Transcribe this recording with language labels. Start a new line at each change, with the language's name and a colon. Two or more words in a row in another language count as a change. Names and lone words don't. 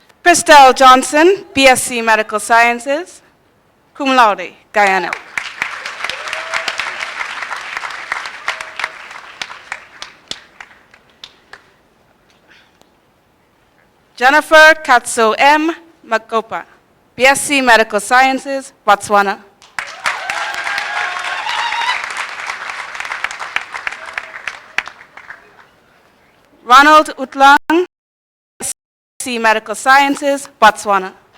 English: Christelle Johnson, BSc Medical Sciences,
Latin: cum laude, Guyana.
English: Jennifer Katso M. Makopa, BSc Medical Sciences, Botswana. Ronald Utlang, BSc Medical Sciences, Botswana.